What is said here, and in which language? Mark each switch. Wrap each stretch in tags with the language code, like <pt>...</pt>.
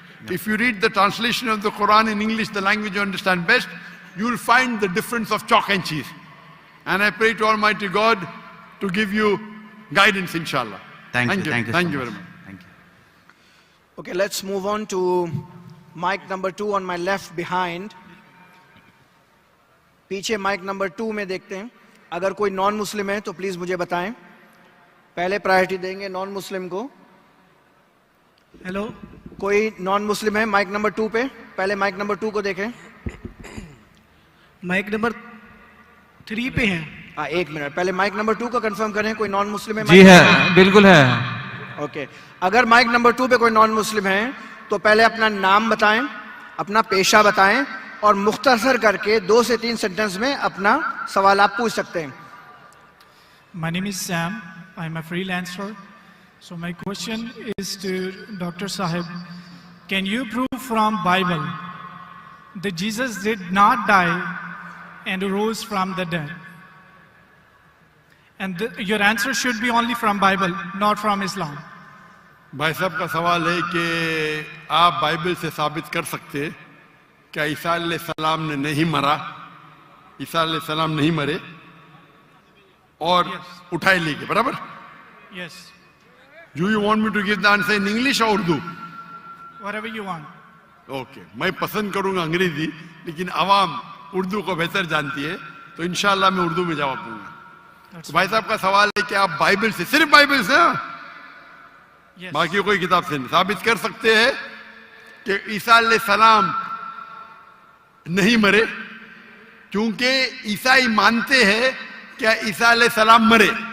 <en>If you read the translation of the Quran in English, the language you understand best, you will find the difference of chalk and cheese. And I pray to Almighty God to give you guidance, inshallah. Thank you. Thank so you much. very much. Thank you. Okay, let's move on to mic number 2 on my left behind.</en> <hi>पीछे mic number 2 में देखते हैं. अगर कोई non Muslim है तो please मुझे बताएं. पहले प्रायोरिटी देंगे नॉन मुस्लिम को. हेलो, कोई नॉन मुस्लिम है माइक नंबर 2 पे? पहले माइक नंबर 2 को देखें. माइक नंबर 3 पे है. हाँ, एक मिनट, पहले माइक नंबर 2 को कंफर्म करें. कोई नॉन मुस्लिम है? जी है, बिल्कुल है. ओके, अगर माइक नंबर 2 पे कोई नॉन मुस्लिम है तो पहले अपना नाम बताएं, अपना पेशा बताएं और मुख्तसर करके 2 से 3 सेंटेंस में अपना सवाल आप पूछ सकते हैं.</hi> <en>My name is Sam. I'm a freelancer. So my question is to Dr. Sahib. Can you prove from Bible that Jesus did not die and rose from the dead? And your answer should be only from Bible, not from Islam.</en> <hi>भाई साहब का सवाल है कि आप Bible से साबित कर सकते हैं क्या ईसा अलैहिस्सलाम ने नहीं मरा, ईसा अलैहिस्सलाम नहीं मरे और उठाए ले गए, बराबर?</hi> <en>Yes. Do you want me to give the answer in English or Urdu? Whatever you want.</en> <hi>Okay, मैं पसंद करूंगा अंग्रेजी, लेकिन आवाम उर्दू को बेहतर जानती है, तो इंशाल्लाह मैं उर्दू में जवाब दूंगा. तो भाई साहब का सवाल है कि आप बाइबल से, सिर्फ बाइबल से,</hi> <en>Yes.</en> <hi>बाकी कोई किताब से नहीं, साबित कर सकते हैं कि ईसा अलैहिस्सलाम नहीं मरे, क्योंकि ईसाई मानते हैं कि ईसा अलैहिस्सलाम मरे.</hi>